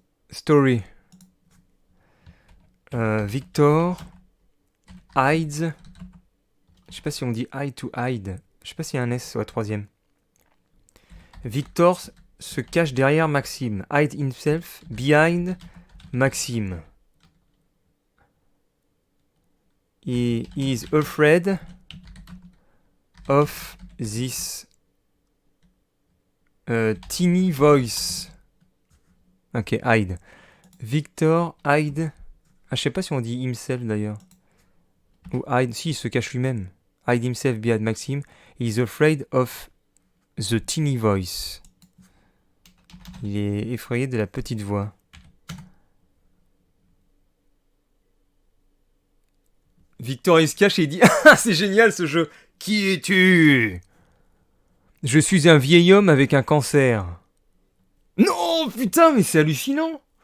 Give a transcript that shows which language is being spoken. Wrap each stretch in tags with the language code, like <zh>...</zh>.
<en>Story. Victor hides.</en> <fr>Je sais pas si on dit</fr> <en>hide to hide.</en> <fr>Je sais pas s'il y a un S sur la troisième. Victor se cache derrière Maxime.</fr> <en>Hide himself behind Maxime. He is afraid of this teeny voice. Ok, hide. Victor hide.</en> <fr>Ah, je sais pas si on dit himself d'ailleurs. Ou hide. Si, il se cache lui-même.</fr> <en>Hide himself behind Maxime. He is afraid of the teeny voice.</en> <fr>Il est effrayé de la petite voix. Victor il se cache et il dit ah, c'est génial ce jeu. Qui es-tu? Je suis un vieil homme avec un cancer. Non, putain, mais c'est hallucinant.</fr>